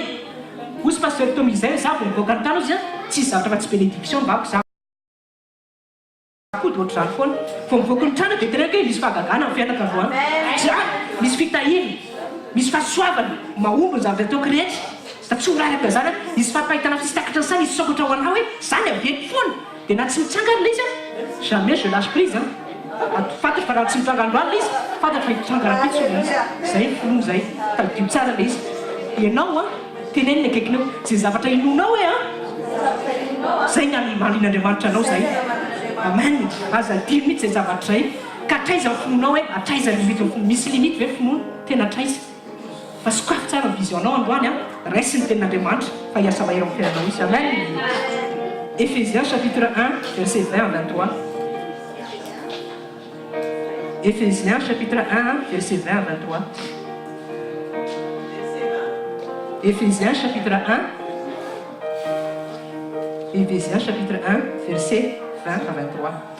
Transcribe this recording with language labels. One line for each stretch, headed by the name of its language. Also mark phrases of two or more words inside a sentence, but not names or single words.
Malagasy: Osy pasteur Tommy izay za vao mivoaka ny tany izy tsy zavatra fa tsy bénédiction mbako za kody ohatry zany foana. Vao mivoaka ny trano dia tenenaka hoe misy fahagagana amin'ny fianakaviana. Misy fitahina, misy fahasoavana, mahomby ny zavatra ataoko rehetra. Tsy ho raraka zany misy fampahitana fisakatra ny saina misy sokatra ho anao hoe zany aveto foana. Dia na tsy mitsangana le izy
French: jamais je lâche prise.
Malagasy: Fantatra fa raha tsy mitranga androany le izy fantatra fa hitranga rapitsy le izy. Zay finoana zay tadio tsara le izy. Ianao tenenina akaikinao zay zavatra inonao hoe zay ny manin'Andriamanitra anao zay. Amen. Aza dimy mihitsy zay zavatra zay ka atraiza ny finoanao hoe atraiza limite misy limite hoe finoana tena atraiza fa sokafy tsara ny visionao androany raisy ny ten'Andriamanitra fa hiasa mahery amin'ny fiainanao izy. Amen.
French: Ephésiens chapitre 1 verset 20 à 23. Ephésiens chapitre 1 verset 20 à 23. Ephésiens chapitre 1. Ephésiens chapitre 1 verset 20 à 23.